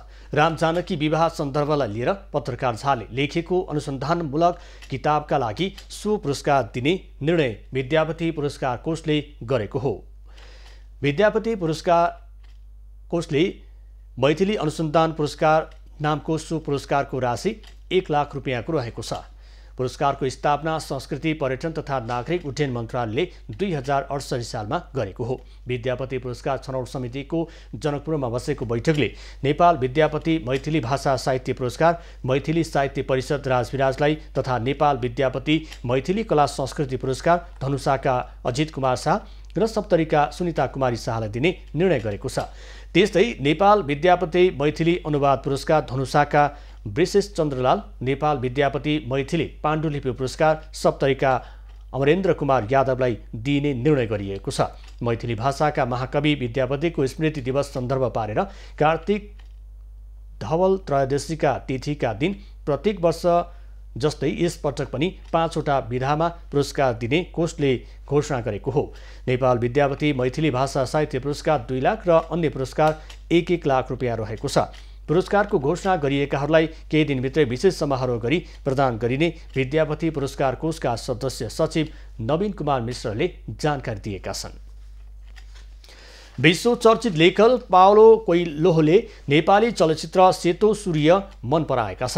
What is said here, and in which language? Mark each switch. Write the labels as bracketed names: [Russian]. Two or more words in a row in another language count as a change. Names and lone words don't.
[Nepali] रामजानकी विवाह सन्दर्भलाई लिएर पत्रकार झाले लेखेको अनुसन्धानमूलक किताबका लागि सो पुरस्कार दिने निर्णय विद्यापति पुरस्कार कोषले गरेको हो। विद्यापति पुरस्कार कोषले मैथिली अनुसन्धान पुरस्कार नामको सो पुरस्कारको राशि 1 लाख रुपियाँको रहेको छ। पुरस्कारको स्थापना संस्कृति पर्यटन तथा नागरिक उड्डयन मन्त्रालयले 2068 सालमा गरेको हो। विद्यापति पुरस्कार छनौट समितिको जनकपुरमा बसेको बैठकले नेपाल विद्यापति मैथिली भाषा साहित्य पुरस्कार, मैथिली साहित्य परिषद राजविराजलाई तथा नेपाल विद्यापति मैथिली कला संस्कृति पुरस्कार धनुषाका अजित कुमार शाह र सप्तरीका सुनिता कुमारी शाहलाई दिने निर्णय गरेको छ। त्यस्तै नेपाल विद्यापति मैथिली अनुवाद पुरस्कार धनुषाका वृषेश चन्द्रलाल, नेपाल विद्यापति मैथिली पाण्डुलिपि पुरस्कार सप्तरीका अमरेन्द्र कुमार यादवलाई दिइने निर्णय गरिएको छ। मैथिली भाषाका महाकवि विद्यापतिको स्मृति दिवस सन्दर्भ पारेर कार्तिक धवल त्रयोदशीका तिथिका दिन प्रत्येक वर्ष जस्तै यस पटक पनि 5 वटा विधामा पुरस्कार दिने कोषले घोषणा गरेको हो। नेपाल विद्यापति मैथिली भाषा साहित्य पुरस्कार 2 लाख र अन्य पुरस्कार 1-1 लाख रुपियाँ रहेको छ। पुरस्कारको घोषणा गरिएकाहरूलाई केही दिनभित्रै विशेष समारोह गरी प्रदान गरिने विद्यापति पुरस्कार कोषका सदस्य सचिव नवीन कुमार मिश्रले जानकारी दिएका छन्। विश्व चर्चित लेखक पाउलो कोइलोले नेपाली चलचित्र सेतो सूर्य मन पराएका छन्।